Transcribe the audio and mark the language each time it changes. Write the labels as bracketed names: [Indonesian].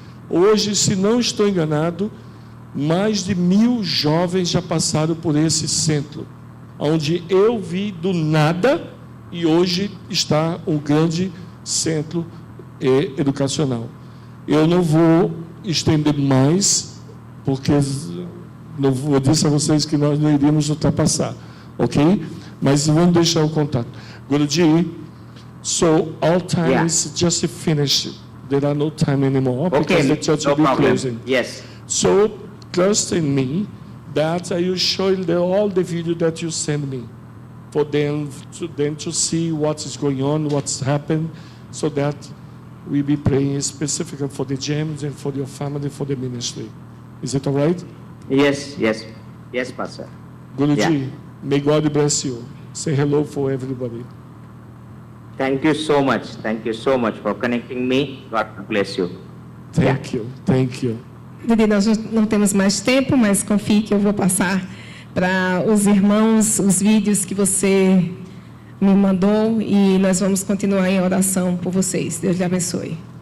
[Portuguese] Hoje, se não estou enganado, mais de 1.000 jovens já passaram por esse centro, onde eu vi do nada, e hoje está um grande centro educacional. Eu não vou estender mais, porque eu disse a vocês que nós não iríamos ultrapassar, ok? Mas vamos deixar o contato. [English] Guruji, so all time is just finished. There are no time anymore because the church will be closing. Yes. So trust in me that I will show you all the video that you send me for them to see what is going on, what's happened, so that we be praying specifically for the gems and for your family, for the ministry. Is it all right? Yes, Pastor. Guruji, may God bless you. Say hello for everybody. Thank you so much for connecting me. God bless you. Thank you. [Portuguese] Didi, nós não temos mais tempo, mas confie que eu vou passar para os irmãos os vídeos que você me mandou e nós vamos continuar em oração por vocês. Deus lhe abençoe.